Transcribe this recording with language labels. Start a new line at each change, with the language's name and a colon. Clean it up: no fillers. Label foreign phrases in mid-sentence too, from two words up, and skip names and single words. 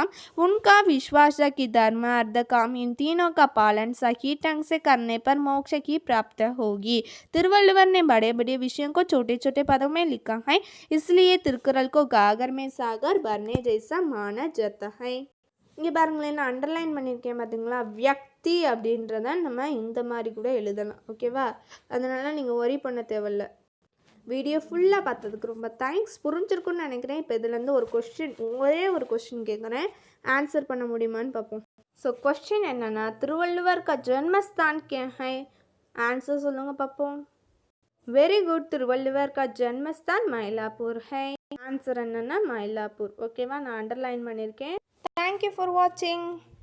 Hindi: उनका विश्वास है कि धर्म अर्थ काम इन तीनों का पालन सही ढंग से करने पर मोक्ष की प्राप्ति होगी। तिरुवल्लुवर ने बड़े बड़े विषयों को छोटे छोटे पदों में लिखा है, इसलिए तिरुकुरल को गागर में सागर भरने जैसा माना जाता है।
Tamil: இங்கே பாருங்களேன், நான் அண்டர்லைன் பண்ணியிருக்கேன் பார்த்தீங்களா, வியக்தி அப்படின்றத நம்ம இந்த மாதிரி கூட எழுதலாம். ஓகேவா? அதனால் நீங்கள் ஒரி பண்ண தேவையில்ல. வீடியோ ஃபுல்லாக பார்த்ததுக்கு ரொம்ப தேங்க்ஸ். புரிஞ்சிருக்குன்னு நினைக்கிறேன். இப்போ இதுலேருந்து ஒரே ஒரு கொஸ்டின் கேட்குறேன், ஆன்சர் பண்ண முடியுமான்னு பார்ப்போம்.
English: so question
Tamil: என்னென்னா, திருவள்ளுவர்
Hindi: का जन्मस्थान क्या है?
Tamil: ஆன்சர் சொல்லுங்கள் பார்ப்போம்.
English: very good.
Tamil: திருவள்ளுவர்
Hindi: का जन्मस्थान மயிலாப்பூர் है.
Tamil: ஆன்சர் என்னென்னா மயிலாப்பூர். ஓகேவா? நான் அண்டர்லைன் பண்ணியிருக்கேன்.
English: Thank you for watching.